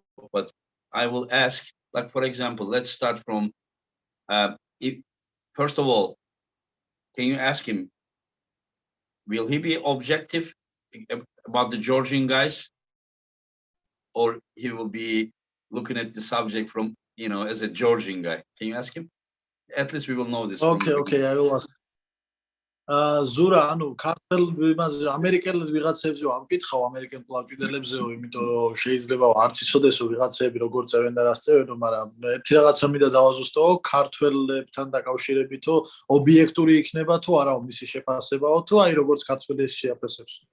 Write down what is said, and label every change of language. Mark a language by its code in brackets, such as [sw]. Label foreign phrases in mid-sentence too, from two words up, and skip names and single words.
[en] But I will ask, like, for example, let's start from, first of all, can you ask him, will he be objective about the Georgian guys? Or he will be looking at the subject from, as a Georgian guy? Can you ask him? At least we will know this. Okay, I will ask. [ka] ზურა, ანუ ქართულ იმაზე ამერიკელებს ვიღაცებზე ვამკითხავ ამერიკელ პლავჭიდელებზეო, იმიტომ რომ შეიძლება არც იცოდესო ვიღაცები როგორ წევენ და რას წევენო, მაგრამ ერთი რაღაცა მინდა დავაზუსტო, ქართველებთან დაკავშირებითო ობიექტური იქნება თუ არაო მისი შეფასებაო თუ აი როგორც ქართველი შეაფასებს.